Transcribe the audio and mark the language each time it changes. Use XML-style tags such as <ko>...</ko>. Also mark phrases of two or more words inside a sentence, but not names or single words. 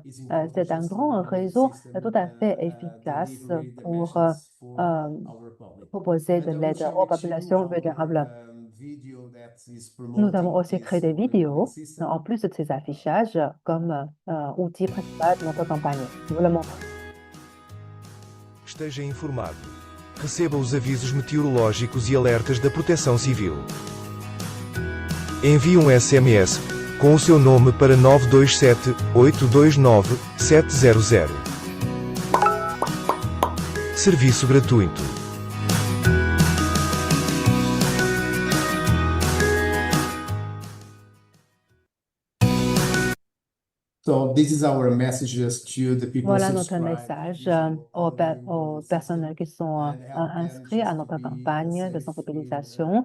<fr>C'est un grand réseau tout à fait efficace pour proposer de l'aide aux populations vulnérables. Nous avons aussi créé des vidéos, en plus de ces affichages, comme outil principal de notre campagne. Je vous le montre.</fr> <pt>Esteja informado. Receba os avisos meteorológicos e alertas da Proteção Civil. Envie um SMS com o seu nome para 927 829 700. Serviço gratuito.</pt> <fr>Voilà notre message aux personnes qui sont inscrites à notre campagne de sensibilisation.</fr>